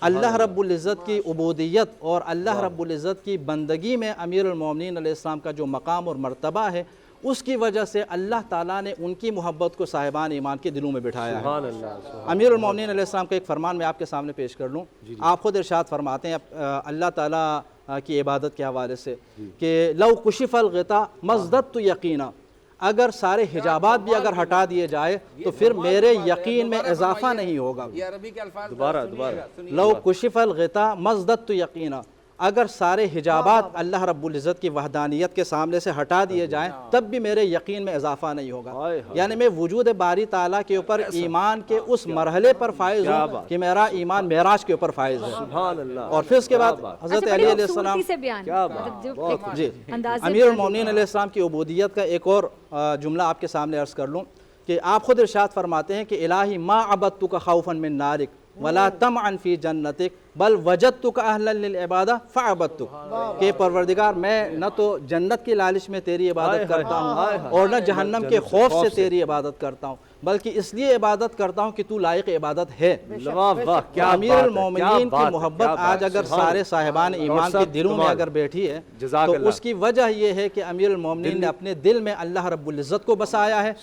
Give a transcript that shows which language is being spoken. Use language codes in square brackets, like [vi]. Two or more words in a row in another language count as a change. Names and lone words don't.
[ar] اللہ رب العزت [ur] کی عبودیت اور [ar] اللہ رب العزت [ur] کی بندگی میں [ar] امیر المومنین علیہ السلام [ur] کا جو مقام اور مرتبہ ہے اس کی وجہ سے اللہ تعالیٰ نے ان کی محبت کو صاحبان ایمان کے دلوں میں بٹھایا ہے. [ar] امیر المومنین علیہ السلام [ur] کا ایک فرمان میں آپ کے سامنے پیش کر لوں۔ آپ خود ارشاد فرماتے ہیں اللہ تعالیٰ کی عبادت کے حوالے سے کہ [ar] لو کشف الغطاء ما ازددت یقینا, [ur] اگر سارے حجابات بھی اگر ہٹا دیے جائے تو پھر میرے یقین میں اضافہ نہیں ہوگا. दोबारा [ar] لو کشف الغطاء ما ازددت یقینا, [ur] اگر سارے حجابات [ar] اللہ رب العزت [ur] کی وحدانیت کے سامنے سے ہٹا دیے جائیں تب بھی میرے یقین میں اضافہ نہیں ہوگا. یعنی میں وجود باری تعالیٰ کے اوپر ایمان کے اس مرحلے پر فائز ہوں کہ میرا ایمان معراج کے اوپر فائز ہے. اور پھر اس کے بعد [ar] حضرت علی علیہ السلام [ur] جی [ar] امیر المومنین علیہ السلام [ur] کی عبودیت کا ایک اور جملہ آپ کے سامنے عرض کر لوں کہ آپ خود ارشاد فرماتے ہیں کہ [ar] الہی ما عبدتک خوفا من نارک ولا طمعا فی جنتک بل وجدتک اہلا للعبادہ فعبدتک، [ur] کہ پروردگار میں نہ تو جنت کی لالچ میں تیری عبادت کرتا ہوں اور نہ جہنم کے خوف سے تیری عبادت کرتا ہوں، بلکہ اس لیے عبادت کرتا ہوں کہ تو لائق عبادت ہے. امیر المومنین کی محبت آج اگر سارے صاحبان ایمان کے دلوں میں اگر بیٹھی ہے تو اس کی وجہ یہ ہے کہ امیر المومنین نے اپنے دل میں [ar] اللہ رب العزت [ur] کو بسایا ہے.